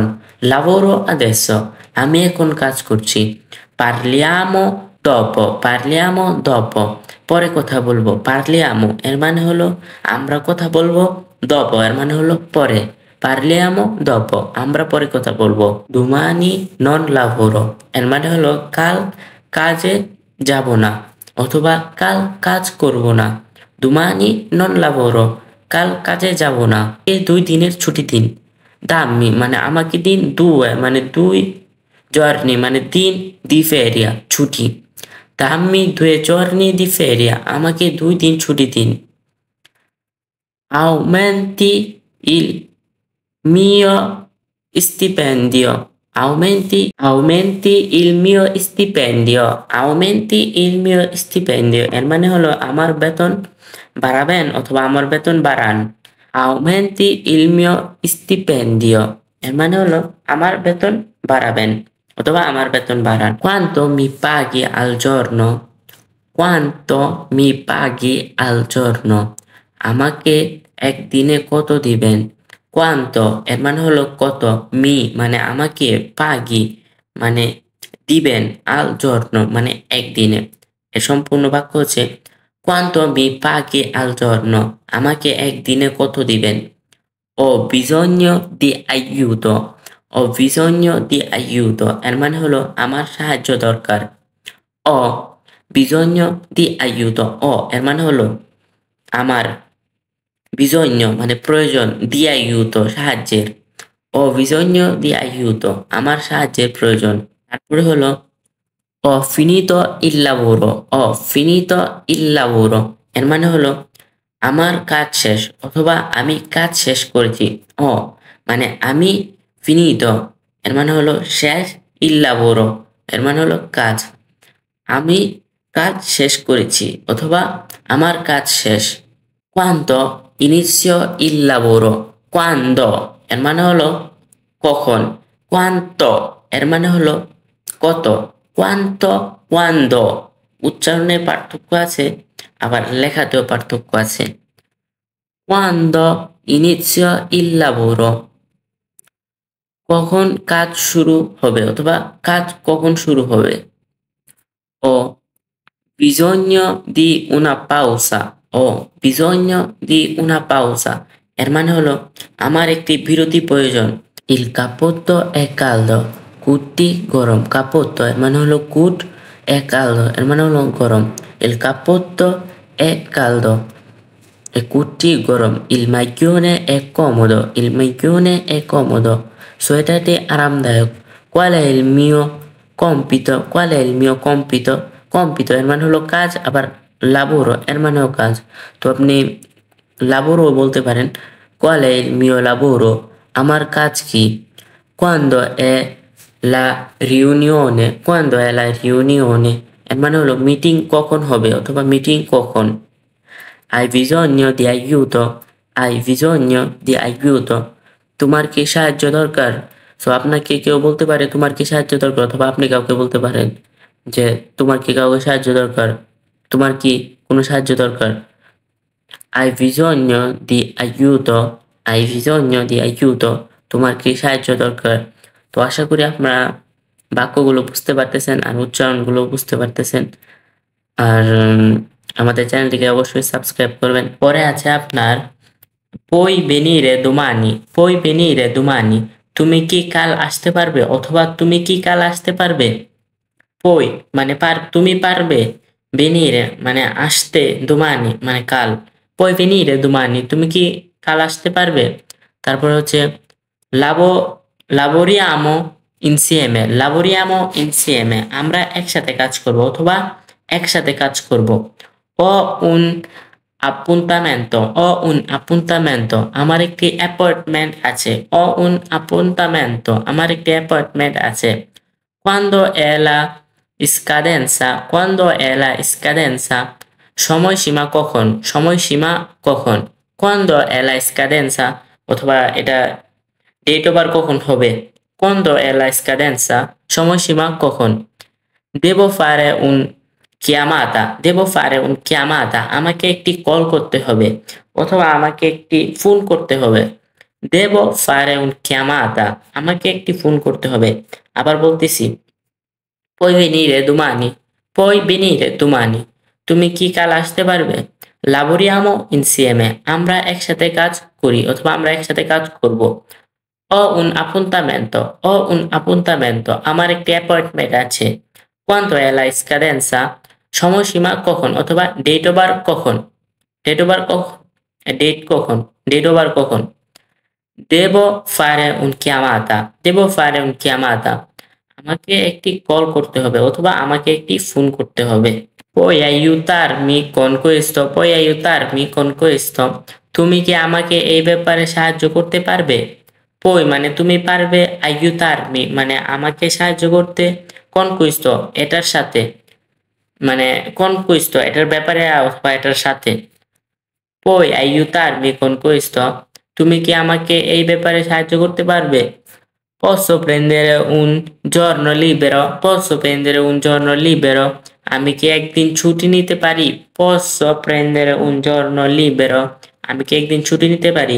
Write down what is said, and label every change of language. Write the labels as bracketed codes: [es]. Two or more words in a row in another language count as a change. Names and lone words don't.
[it] lavoro adesso [bn] আমি এখন কাজ করছি। [it] parliamo dopo [bn] পরে কথা বলবো। পারলিয়ামো এর মানে হলো আমরা কথা বলবো। dopo এর মানে হলো পরে। [it] parliamo dopo [bn] আমরা পরে কথা বলবো। [it] domani non lavoro [bn] এর মানে হলো কাল কাজে যাব না অথবা কাল কাজ করব না। [it] domani non lavoro [bn] কাল কাজে যাব না। এই 2 দিনের ছুটি দিন। দাম্মি মানে আমাকে দিন। due মানে 2 giorni মানে দিন। [it] di feria [bn] ছুটি। [it] dammi 2 giorni di feria [bn] আমাকে 2 দিন ছুটি দিন। [it] aumenti il mio stipendio aumenti il mio stipendio aumenti il mio stipendio [bn] এর মানে হলো আমার বেতন বাড়াবেন অথবা আমার বেতন বাড়ান। [it] aumenti il mio stipendio [bn] এর মানে হলো আমার বেতন বাড়াবেন অথবা আমার বেতন বাড়ান। [it] quanto mi paghi al giorno quanto mi paghi al giorno [bn] আমাকে একদিনে কত দিবেন। quanto এর মানে হলো কত। মি মানে আমাকে। পাগি মানে দিবেন। [it] al giorno [bn] মানে একদিনে। এর সম্পূর্ণ বাক্য হচ্ছে [it] quanto mi paghi al giorno [bn] আমাকে একদিনে কত দিবেন। [it] ho bisogno di aiuto ho bisogno di aiuto [bn] এর মানে হলো আমার সাহায্য দরকার। [it] ho bisogno di aiuto ho [bn] এর মানে হলো আমার। bisogno মানে প্রয়োজন। [it] di aiuto [bn] সাহায্যের। [it] ho bisogno di aiuto [bn] আমার সাহায্যের প্রয়োজন। তারপরে হলো [it] ho finito il lavoro ho finito il lavoro [bn] এর মানে হলো আমার কাজ শেষ অথবা আমি কাজ শেষ করেছি। ও মানে আমি। finito এর মানে হলো শেষ। [it] il lavoro [bn] এর মানে হলো কাজ। আমি কাজ শেষ করেছি অথবা আমার কাজ শেষ। [it] quando inizio il lavoro quando [bn] এর মানে হলো কখন। quanto এর মানে হলো কত। [it] quanto quando [bn] উচ্চারণে পার্থক্য আছে, আবার লেখাতেও পার্থক্য আছে। [it] quando inizio il lavoro [bn] কখন কাজ শুরু হবে অথবা কাজ কখন শুরু হবে। [it] ho bisogno di una pausa ho bisogno di una pausa [bn] এর মানে হলো আমার একটি বিরতি প্রয়োজন। [it] il cappotto è caldo [bn] কুটটি গরম। cappotto এর মানে হলো কুট। [it] è caldo [bn] এর মানে হলো গরম। [it] il cappotto è caldo [bn] এই কুটটি গরম। [it] il maglione è comodo il maglione è comodo [bn] সোয়েটারটি আরামদায়ক। [it] qual è il mio compito qual è il mio compito compito [bn] এর মানে হলো কাজ, আবার [it] lavoro [bn] এর মানেও কাজ। তো আপনি lavoro বলতে পারেন [it] qual è il mio lavoro [bn] আমার কাজ কি। [it] quando è la riunione quando è la riunione [bn] এর মানে হলো মিটিং কখন হবে অথবা মিটিং কখন। [it] hai bisogno di aiuto hai bisogno di aiuto [bn] তোমার কি সাহায্য দরকার। সো আপনাকে কেউ বলতে পারে তোমার কি সাহায্য দরকার, অথবা আপনি কাউকে বলতে পারেন যে তোমার কি কাউকে সাহায্য দরকার, তোমার কি কোনো সাহায্য দরকার। hai bisogno di aiuto hai bisogno di aiuto তোমার কি সাহায্য দরকার। তো আশা করি আপনারা বাক্যগুলো বুঝতে পারতেছেন আর উচ্চারণগুলো বুঝতে পারতেছেন। আর আমাদের চ্যানেলটিকে অবশ্যই সাবস্ক্রাইব করবেন। পরে আছে আপনার [it] puoi venire domani puoi venire domani [bn] তুমি কি কাল আসতে পারবে অথবা তুমি কি কাল আসতে পারবে। puoi মানে তুমি পারবে। venire মানে আসতে। domani মানে কাল। [it] puoi venire domani [bn] তুমি কি কাল আসতে পারবে। তারপর হচ্ছে [it] lavoriamo insieme, lavoriamo insieme, [bn] আমরা একসাথে কাজ করব অথবা একসাথে কাজ করব। [it] ho un appuntamento, [bn] আমার একটি অ্যাপয়েন্টমেন্ট আছে, [it] ho un appuntamento, [bn] আমার একটি অ্যাপয়েন্টমেন্ট আছে। [it] quando è la scadenza, [bn] সময়সীমা কখন, সময়সীমা কখন, [it] quando è la scadenza, [bn] অথবা এটা ডেট ওভার কখন হবে, [it] quando è la scadenza, [bn] সময়সীমা কখন। [it] devo fare un chiamata, [bn] আমাকে একটি কল করতে হবে অথবা আমাকে একটি ফোন করতে হবে। [it] devo fare un chiamata, [bn] আমাকে একটি ফোন করতে হবে। আবার বলতেছি, [it] puoi venire domani, [bn] তুমি কি কাল আসতে পারবে? [it] lavoriamo insieme, [bn] আমরা একসাথে কাজ করি অথবা আমরা একসাথে কাজ করব। [it] ho un appuntamento, [bn] আমার একটি অ্যাপয়েন্টমেন্ট আছে। [it] quando è la scadenza, [bn] সময়সীমা কখন অথবা ডেট ওভার কখন, ডেট কখন, ডেট ওভার কখন। [it] devo fare un chiamata, [bn] আমাকে একটি কল করতে হবে অথবা আমাকে একটি ফোন করতে হবে। [it] puoi aiutarmi con questo, [bn] তুমি কি আমাকে এই ব্যাপারে সাহায্য করতে পারবে? puoi মানে তুমি পারবে, aiutarmi মানে আমাকে সাহায্য করতে, [it] con questo [bn] এটার সাথে, মানে [it] con questo [bn] এটার ব্যাপারে অথবা এটার সাথে। [it] puoi aiutarmi con questo, [bn] তুমি কি আমাকে এই ব্যাপারে সাহায্য করতে পারবে? [it] posso prendere un giorno libero, [bn] আমি কি একদিন ছুটি নিতে পারি? [it] posso prendere un giorno libero, [bn] আমি কি একদিন ছুটি নিতে পারি?